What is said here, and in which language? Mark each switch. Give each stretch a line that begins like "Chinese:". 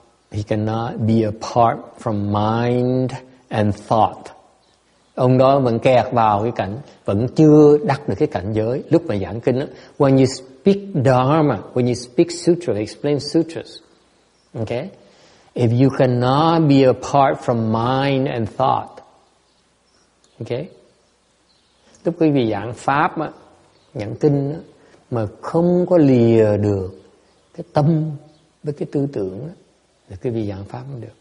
English: He cannot be apart from mind and thought.
Vietnamese: Ông đó vẫn kẹt vào cái cảnh, vẫn chưa đắc được cái cảnh giới. Lúc mà giảng kinh đó,
English: when you speak Dharma, when you speak Sutra, explain Sutras, okay? If you cannot be apart from mind and thought, okay?
Vietnamese: Lúc quý vị giảng pháp á, giảng kinh á, mà không có lìa được cái tâm với cái tư tưởng á, là quý vị giảng pháp không được.